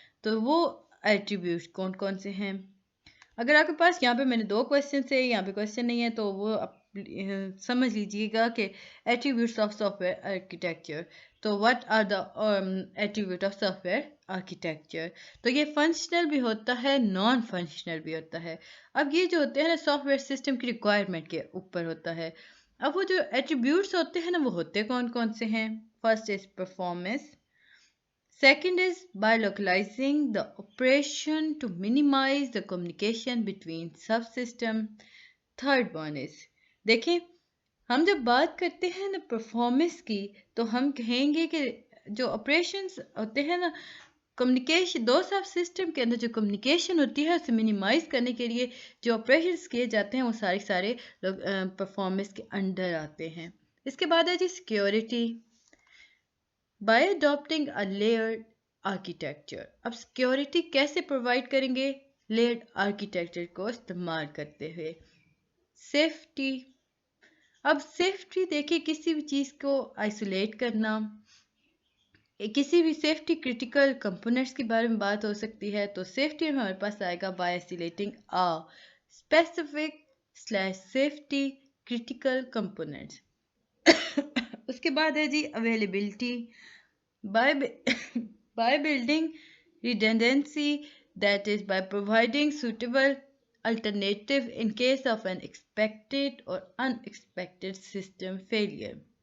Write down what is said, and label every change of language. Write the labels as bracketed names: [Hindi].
[Hindi] तो वो एट्रीब्यूट्स कौन कौन से हैं? अगर आपके पास यहाँ पे मैंने 2 क्वेश्चन है, यहाँ पे क्वेश्चन नहीं है, तो वो आप समझ लीजिएगा कि [English] Attributes of software architecture. तो what are the attribute of software architecture. [Hindi] तो ये फंक्शनल भी होता है, नॉन फंक्शनल भी होता है। अब ये जो होते हैं ना सॉफ्टवेयर सिस्टम की रिक्वायरमेंट के ऊपर होता है। अब वो जो एट्रीब्यूट्स होते हैं ना वो होते कौन कौन से हैं? [English] First is performance, second is by localizing the operation to minimize the communication between subsystem. Third one is, [Hindi] देखें हम जब बात करते हैं ना परफॉर्मेंस की, तो हम कहेंगे कि जो ऑपरेशंस होते हैं ना कम्युनिकेशन, दो सब सिस्टम के अंदर जो कम्युनिकेशन होती है उसे मिनिमाइज करने के लिए जो ऑपरेशंस किए जाते हैं वो सारे परफॉर्मेंस के अंडर आते हैं। इसके बाद है जी [English] Security, by adopting a layered architecture. [Hindi] अब सिक्योरिटी कैसे प्रोवाइड करेंगे? लेयर्ड आर्किटेक्चर को इस्तेमाल करते हुए। सेफ्टी, अब सेफ्टी देखिए किसी भी चीज़ को आइसोलेट करना, किसी भी सेफ्टी क्रिटिकल कंपोनेंट्स के बारे में बात हो सकती है। तो सेफ्टी में हमारे पास आएगा [English] By isolating a specific slash safety critical components. [Hindi] उसके बाद है जी [English] Availability, by by building redundancy, that is by providing suitable alternative in case of an expected or unexpected system failure.